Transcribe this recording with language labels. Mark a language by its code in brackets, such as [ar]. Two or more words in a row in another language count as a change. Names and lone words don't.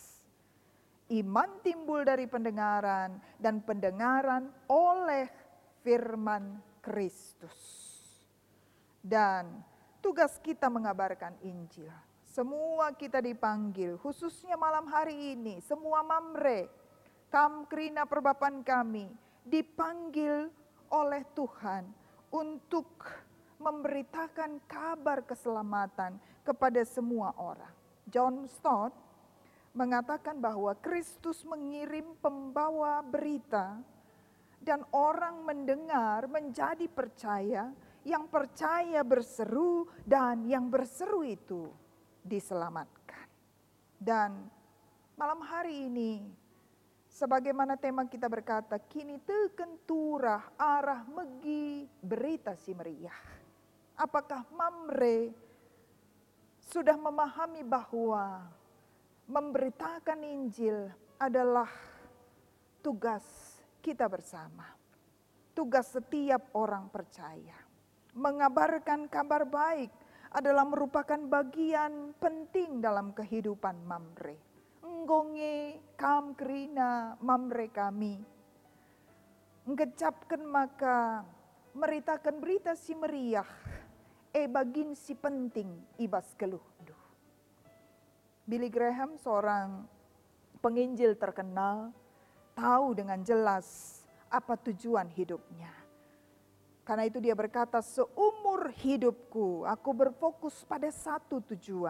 [id] Iman timbul dari pendengaran dan pendengaran oleh firman Kristus. Dan tugas kita mengabarkan Injil. Semua kita dipanggil, khususnya malam hari ini, semua mamre, [btx] kamkrina perbapan kami, [id] dipanggil oleh Tuhan untuk memberitakan kabar keselamatan kepada semua orang. John Stott mengatakan bahwa Kristus mengirim pembawa berita dan orang mendengar menjadi percaya, yang percaya berseru dan yang berseru itu diselamatkan. Dan malam hari ini, sebagaimana tema kita berkata, [btx] kini teken turah arah megi berita si meriah. [id] Apakah mamre sudah memahami bahwa memberitakan Injil adalah tugas kita bersama. Tugas setiap orang percaya. Mengabarkan kabar baik adalah merupakan bagian penting dalam kehidupan mamre. [btx] Nggonge kamkrina mamre kami. Ngecapkan maka meritakan berita si meriah. Bagin si penting ibas keluh duh. [id] Billy Graham, seorang penginjil terkenal, tahu dengan jelas apa tujuan hidupnya. Karena itu dia berkata, seumur hidupku aku berfokus pada satu tujuan.